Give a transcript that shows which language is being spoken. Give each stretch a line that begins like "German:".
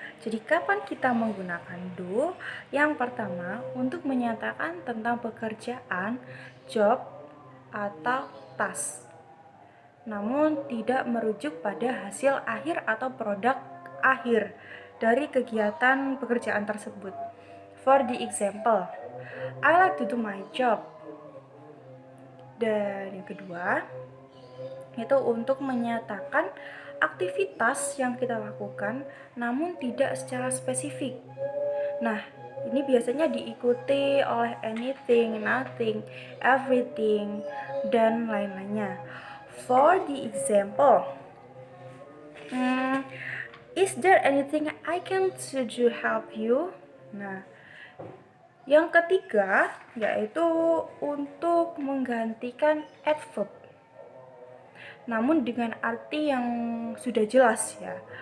Indonesian: Jadi kapan kita menggunakan do? Yang pertama untuk menyatakan tentang pekerjaan, job, atau task. Namun tidak merujuk pada hasil akhir atau produk akhir dari kegiatan pekerjaan tersebut.
English: For the example, I like to do my job.
Indonesian: Dan yang kedua, itu untuk menyatakan aktivitas yang kita lakukan namun tidak secara spesifik. Nah, ini biasanya diikuti oleh anything, nothing, everything, dan lain-lainnya.
English: For the example, is there anything I can do to help you?
Indonesian: Nah, yang ketiga yaitu untuk menggantikan adverb, namun dengan arti yang sudah jelas ya.